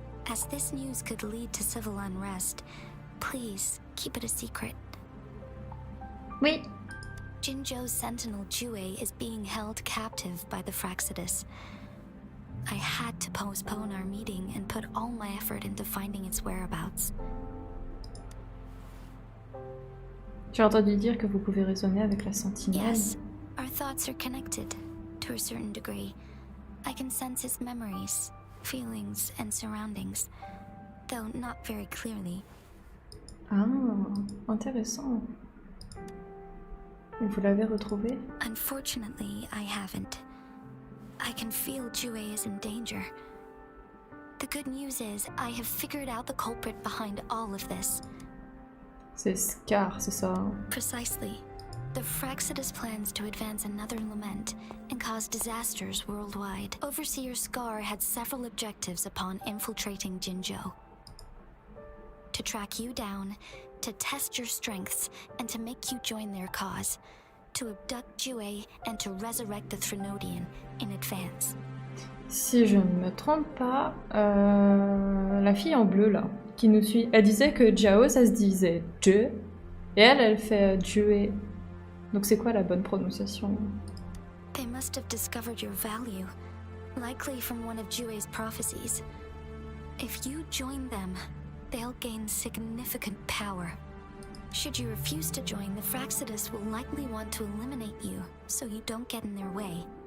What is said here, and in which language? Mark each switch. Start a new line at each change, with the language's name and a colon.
English: As this news could lead to civil unrest, please keep it a secret.
French: Oui.
English: Jinjo's sentinel Jue is being held captive by the Fraxidus. I had to postpone our meeting and put all my effort into finding its whereabouts.
French: J'ai entendu dire que vous pouvez raisonner avec la sentinelle.
English: Yes, our thoughts are connected, to a certain degree. I can sense his memories, feelings, and surroundings, though not very clearly.
French: Ah, intéressant. Et vous l'avez retrouvé?
English: Unfortunately, I haven't. I can feel Jue is in danger. The good news is, I have figured out the culprit behind all of this.
French: C'est Scar, c'est ça.
English: Precisely. The Fraxidus plans to advance another lament and cause disasters worldwide. Overseer Scar had several objectives upon infiltrating Jinjo. To track you down, to test your strengths, and to make you join their cause. To abduct Jue and to resurrect the Threnodian in advance.
French: Si je ne me trompe pas, la fille en bleu là, qui nous suit, elle disait que Jiao ça se disait Je, et elle fait Jue. Donc c'est quoi la bonne prononciation?
English: They must have discovered your value, likely from one of Jue's prophecies. If you join them, they'll gain significant power. Should you refuse to join, the Fraxidus will likely want to eliminate you, so you don't get in their way.